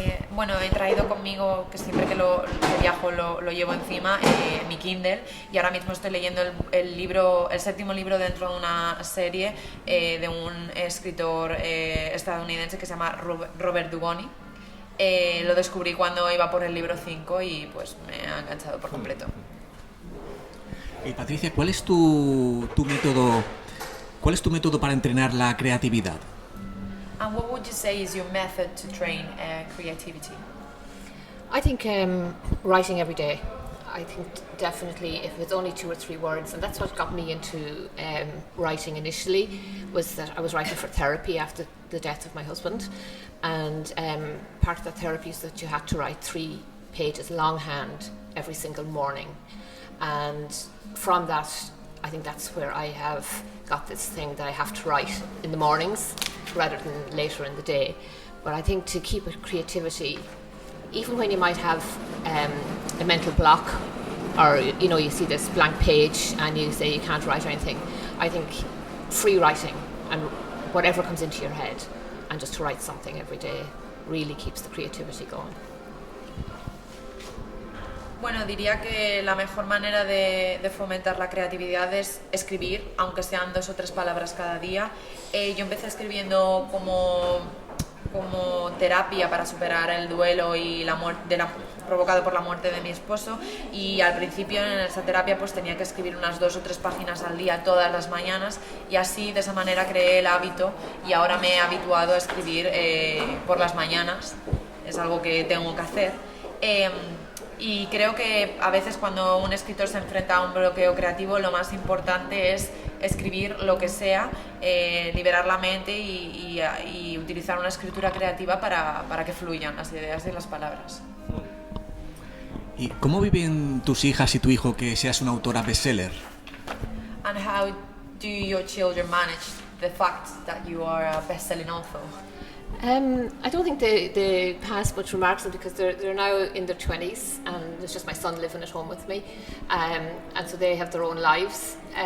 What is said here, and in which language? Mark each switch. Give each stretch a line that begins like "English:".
Spanish: Bueno, he traído conmigo, que siempre que viajo lo llevo encima, mi Kindle, y ahora mismo estoy leyendo el 7º libro dentro de una serie de un escritor estadounidense que se llama Robert Dugoni. Lo descubrí cuando iba por el libro 5 y pues me ha enganchado por completo. Y Patricia, ¿cuál es tu método para entrenar la creatividad?
English: And what would you say is your method to train creativity? I think writing every day. I think definitely if it's only 2 or 3 words, and that's what got me into writing initially, was that I was writing for therapy after the death of my husband, and part of that therapy is that you had to write 3 pages longhand every single morning, and from that I think that's where I have got this thing that I have to write in the mornings rather than later in the day. But I think to keep it creativity, even when you might have a mental block, or you see this blank page and you say you can't write anything, I think free writing and whatever comes into your head, and just to write something every day really keeps the creativity going.
Spanish: Bueno, diría que la mejor manera de fomentar la creatividad es escribir, aunque sean 2 o 3 palabras cada día. Yo empecé escribiendo como terapia para superar el duelo y la muerte provocado por la muerte de mi esposo, y al principio en esa terapia pues tenía que escribir unas 2 o 3 páginas al día todas las mañanas, y así de esa manera creé el hábito y ahora me he habituado a escribir por las mañanas. Es algo que tengo que hacer. Y creo que a veces cuando un escritor se enfrenta a un bloqueo creativo, lo más importante es escribir lo que sea, liberar la mente y utilizar una escritura creativa para que fluyan las ideas y las palabras. ¿Y cómo viven tus hijas y tu hijo que seas una autora bestseller?
English: And how do your children manage the fact that you are a best-selling author? I don't think they pass much remarks on, because they're now in their 20s, and it's just my son living at home with me, and so they have their own lives.